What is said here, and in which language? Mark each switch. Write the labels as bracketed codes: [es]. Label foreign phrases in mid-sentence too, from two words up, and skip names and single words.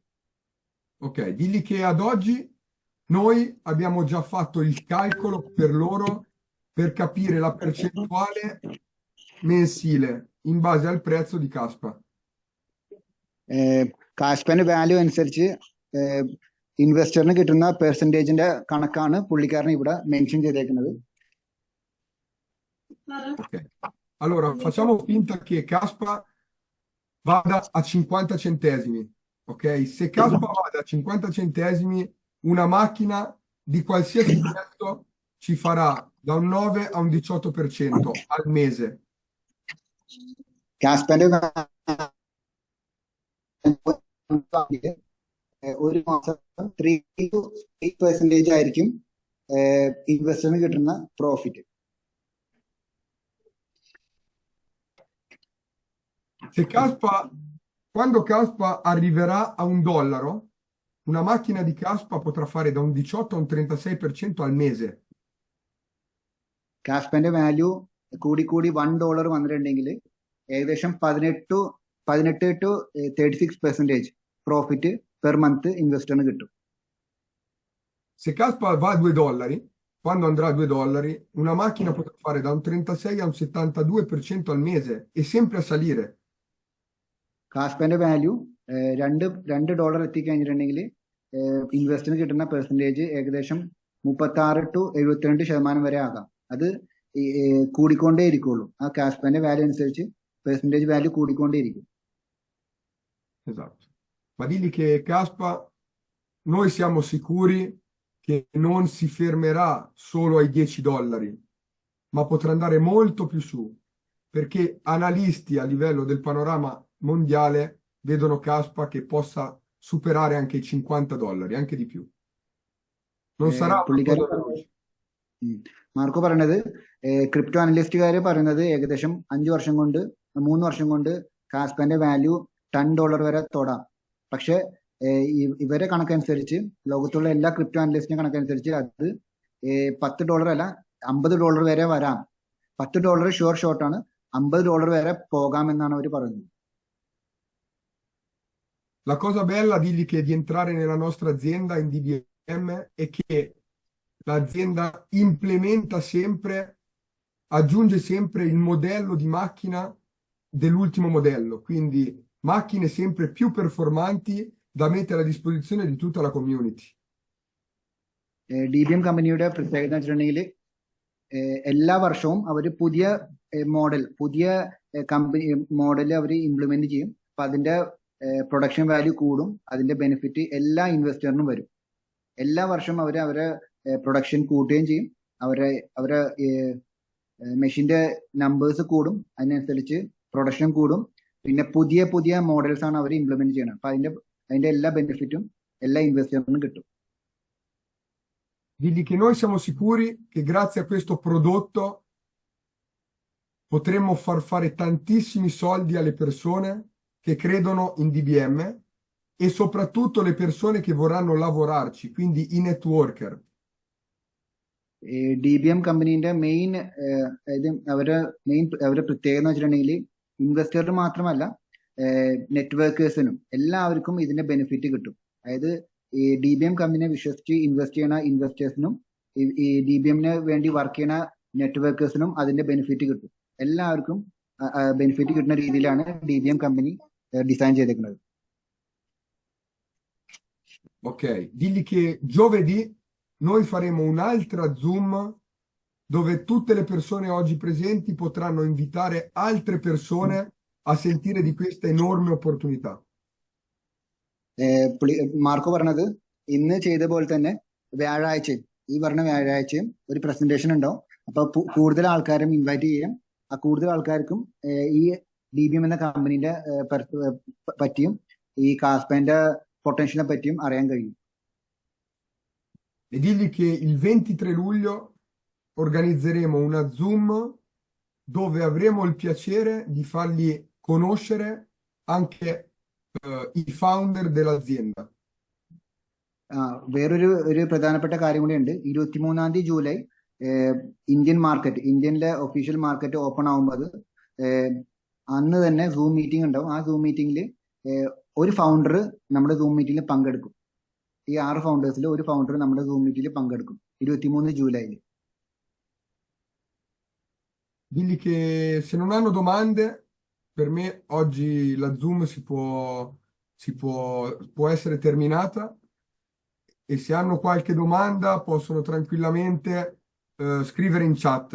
[it] Ok, digli che ad oggi noi abbiamo già fatto il calcolo per loro per capire la percentuale mensile in base al prezzo di Caspa. [ml] കാസ്പന്റെ വാല്യൂ അനുസരിച്ച് ഇൻവെസ്റ്ററിന് കിട്ടുന്ന പെർസെന്റേജിന്റെ കണക്കാണ് പുള്ളിക്കാരൻ ഇവിടെ മെൻഷൻ ചെയ്തേക്കുന്നത്. [it] Ok, allora facciamo finta che Caspa vada a 50 centesimi. Ok, se Caspa vada a 50 centesimi, una macchina di qualsiasi prezzo ci farà da un 9 a un 18% al mese. [ml] കാസ്പന്റെ ഒരു മാസം 3 to 8% ആയിരിക്കും ഇൻവെസ്റ്ററിന് കിട്ടുന്ന പ്രോഫിറ്റ്. [it] Se Caspa, quando Caspa arriverà a $1, una macchina di Caspa potrà fare da un 18 a un 36% al mese. [ml] കാസ്പന്റെ വാല്യൂ കൂടി $1 വന്നിട്ടുണ്ടെങ്കിൽ ഏകദേശം 18 to 36% [en] profit per month [ml] ഇൻവെസ്റ്ററിന് കിട്ടും. [it] Se Caspa va a $2, quando andrà a $2, una macchina potrà fare da un 36 a un 72% al mese e sempre a salire. [ml] കാസ്പന്റെ വാല്യൂ $2 എത്തിക്കഴിഞ്ഞിട്ടുണ്ടെങ്കിൽ ഇൻവെസ്റ്ററിന് കിട്ടുന്ന പെർസെന്റേജ് ഏകദേശം 36 to 72% വരെ ആകാം. അത് കൂടിക്കൊണ്ടേ ഇരിക്കുള്ളൂ. ആ കാസ്പന്റെ വാല്യൂ അനുസരിച്ച് [en] percentage value [ml] കൂടിക്കൊണ്ടേ ഇരിക്കും. [it] Esatto. Ma digli che Caspa, noi siamo sicuri che non si fermerà solo ai $10, ma potrà andare molto più su, perché analisti a livello del panorama mondiale vedono Caspa che possa superare anche i $50, anche di più. Non sarà una cosa veloce. [ml] മാർക്കോ പറയുന്നത് [en] crypto analystകാര് [ml] പറയുന്നത് ഏകദേശം 3 വർഷം കൊണ്ട് കാസ്പന്റെ വാല്യൂ $10 വരെ തൊടാം. പക്ഷെ ഇവരെ കണക്കനുസരിച്ച്, ലോകത്തുള്ള എല്ലാ [en] crypto analystന്റെ [ml] കണക്കനുസരിച്ച് അത് $10 അല്ല $50 വരെ വരാം. $10 [en] sure shot ആണ്, [ml] $50 വരെ പോകാമെന്നാണ് അവർ പറയുന്നത്. [it] La cosa bella, digli che di entrare nella nostra azienda in DBM è che l'azienda implementa sempre, aggiunge sempre il modello di macchina dell'ultimo modello, quindi macchine sempre più performanti da mettere a disposizione di tutta la community. [ml] DBM കമ്പനിയുടെ പ്രത്യേകത എന്ന് വെച്ചിട്ടുണ്ടെങ്കിൽ എല്ലാ വർഷവും അവർ പുതിയ മോഡൽ അവർ ഇംപ്ലിമെന്റ് ചെയ്യും. അപ്പൊ അതിന്റെ [en] production value [ml] കൂടും, അതിന്റെ ബെനിഫിറ്റ് എല്ലാ ഇൻവെസ്റ്ററിനും വരും. എല്ലാ വർഷവും അവരെ പ്രൊഡക്ഷൻ കൂട്ടുകയും ചെയ്യും, അവരെ [en] machineന്റെ numbers [ml] കൂടും, അതിനനുസരിച്ച് പ്രൊഡക്ഷൻ കൂടും. പിന്നെ പുതിയ മോഡൽസ് ആണ് അവർ ഇംപ്ലിമെന്റ് ചെയ്യണം. അപ്പൊ അതിന്റെ എല്ലാ ബെനിഫിറ്റും എല്ലാ ഇൻവെസ്റ്ററിനും കിട്ടും. [it] Digli che noi siamo sicuri che grazie a questo prodotto potremmo far fare tantissimi soldi alle persone che credono in DBM e soprattutto le persone che vorranno lavorarci, quindi i networker. [ml] DBM കമ്പനീന്റെ മെയിൻ അവരുടെ പ്രത്യേകത എന്ന് വെച്ചിട്ടുണ്ടെങ്കിൽ ഇൻവെസ്റ്ററിന് മാത്രമല്ല നെറ്റ്വർക്കേഴ്സിനും എല്ലാവർക്കും ഇതിന്റെ ബെനിഫിറ്റ് കിട്ടും. അതായത് ഈ DBM കമ്പനിയെ വിശ്വസിച്ച് ഇൻവെസ്റ്റ് ചെയ്യുന്ന ഇൻവെസ്റ്റേഴ്സിനും ഈ DBMന് വേണ്ടി വർക്ക് ചെയ്യുന്ന നെറ്റ്വർക്കേഴ്സിനും അതിന്റെ ബെനിഫിറ്റ് കിട്ടും. എല്ലാവർക്കും ബെനിഫിറ്റ് കിട്ടുന്ന രീതിയിലാണ് DBM കമ്പനി ഡിസൈൻ ചെയ്തേക്കുന്നത്. [it] Ok, digli che giovedì noi faremo un'altra Zoom dove tutte le persone oggi presenti potranno invitare altre persone a sentire di questa enorme opportunità. [ml] മാർക്കോ പറഞ്ഞത് ഇന്ന് ചെയ്ത പോലെ തന്നെ വ്യാഴാഴ്ചയും ഈ പറഞ്ഞ വ്യാഴാഴ്ചയും ഒരു പ്രസന്റേഷൻ ഉണ്ടാവും. അപ്പൊ കൂടുതൽ ആൾക്കാരും ഇൻവൈറ്റ് ചെയ്യാം. ആ കൂടുതൽ ആൾക്കാർക്കും ഈ DBM എന്ന കമ്പനീന്റെ പറ്റിയും ഈ കാസ്പേന്റെ പൊട്ടൻഷ്യലിനെ പറ്റിയും അറിയാൻ കഴിയും. [it] E digli che il 23 luglio organizzeremo una Zoom dove avremo il piacere di fargli conoscere anche i founder dell'azienda. [ml] വേറൊരു പ്രധാനപ്പെട്ട കാര്യം കൂടി ഉണ്ട്. 23 ജൂലൈ ഇന്ത്യനിലെ [en] official market open [ml] ആവുമ്പോൾ അന്ന് തന്നെ സൂം മീറ്റിംഗ് ഉണ്ടാവും. ആ സൂം മീറ്റിംഗിൽ ഒരു ഫൗണ്ടർ നമ്മുടെ സൂം മീറ്റിംഗിൽ പങ്കെടുക്കും. ഈ 6 ഫൗണ്ടേഴ്സിൽ ഒരു ഫൗണ്ടർ നമ്മുടെ സൂം മീറ്റിംഗിൽ പങ്കെടുക്കും 23 ജൂലൈയിൽ. [it] Digli che se non hanno domande, per me oggi la Zoom può essere terminata e se hanno qualche domanda possono tranquillamente scrivere in chat.